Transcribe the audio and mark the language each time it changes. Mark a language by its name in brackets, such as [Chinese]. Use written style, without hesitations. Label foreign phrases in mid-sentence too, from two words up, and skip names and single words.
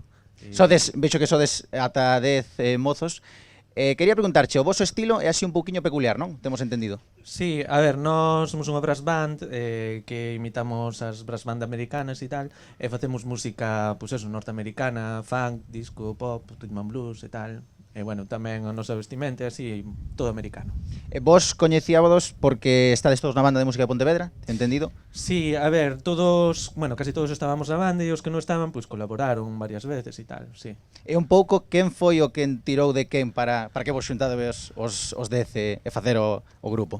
[Galician] Vexo que sodes ata 10 mozos. Quería preguntarche, o voso estilo é así un pouquiño peculiar, non? Temos entendido. Sí, a ver, nós somos unha [English] brass band [Galician] que imitamos as [English] brass band [Galician] americanas e tal, e facemos música, pois eso, norteamericana, funk, disco, [English] pop, rhythm and blues [Galician] e tal. E, bueno, tamén o noso vestimento é así, todo americano. Vos coñecíabados porque estades todos na banda de música de Pontevedra, entendido? Sí, a ver, todos, bueno, casi todos estábamos na banda e os que non estaban, pois colaboraron varias veces e tal, sí. E un pouco, quen foi o quen tirou de quen para que vos xuntades os 10 e facer o grupo?